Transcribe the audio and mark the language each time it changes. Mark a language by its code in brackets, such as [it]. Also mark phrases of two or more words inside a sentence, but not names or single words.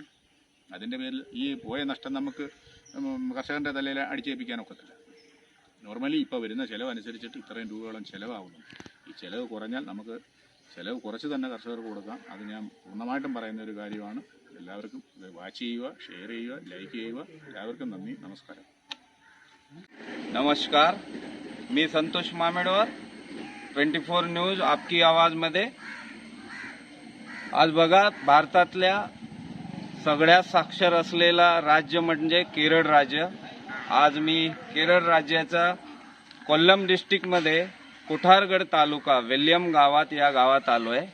[ml] അതിൻ്റെ പേരിൽ ഈ പോയ നഷ്ടം നമുക്ക് കർഷകൻ്റെ തലയിൽ അടിച്ചേൽപ്പിക്കാനൊക്കത്തില്ല. നോർമലി ഇപ്പോൾ വരുന്ന ചിലവ് അനുസരിച്ചിട്ട് ഇത്രയും രൂപയോളം ചിലവാകുന്നു. ഈ ചിലവ് കുറഞ്ഞാൽ നമുക്ക് ചിലവ് കുറച്ച് തന്നെ കർഷകർക്ക് കൊടുക്കാം. അത് ഞാൻ പൂർണ്ണമായിട്ടും പറയുന്ന ഒരു കാര്യമാണ്. എല്ലാവർക്കും വാച്ച് ചെയ്യുക, ഷെയർ ചെയ്യുക, ലൈക്ക് ചെയ്യുക. എല്ലാവർക്കും നന്ദി, നമസ്കാരം. [mr] नमस्कार, मी संतोष मामेडवर 24 न्यूज आपकी आवाजमध्ये. आज बघा, भारतातल्या सगळ्यात साक्षर असलेला राज्य म्हणजे केरळ राज्य. आज मी केरळ राज्याचा कोल्लम डिस्ट्रिक्टमध्ये कुठारगड तालुका वेल्यम गावात या गावात आलो आहे.